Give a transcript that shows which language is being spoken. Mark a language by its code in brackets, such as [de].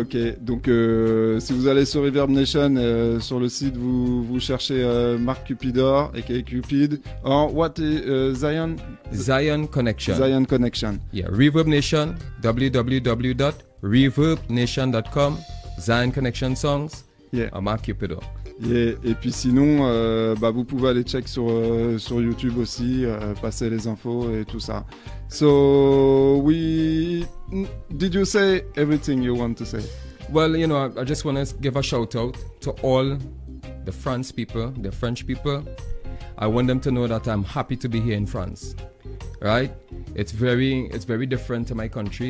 [fr] Ok, donc si vous allez sur Reverb Nation, sur le site, vous cherchez Mark Cupidor, aka Cupid, [en] or what is Zion Connection. Zion Connection. Yeah, Reverb Nation, www.reverbnation.com, Zion Connection songs, Yeah. Mark Cupido. [fr] Et puis sinon, vous pouvez aller check sur YouTube aussi, passer les infos et tout ça. [en] So, did you say everything you want to say? Well, you know, I just want to give a shout out to all the France people, the French people. I want them to know that I'm happy to be here in France. Right? It's very different to my country.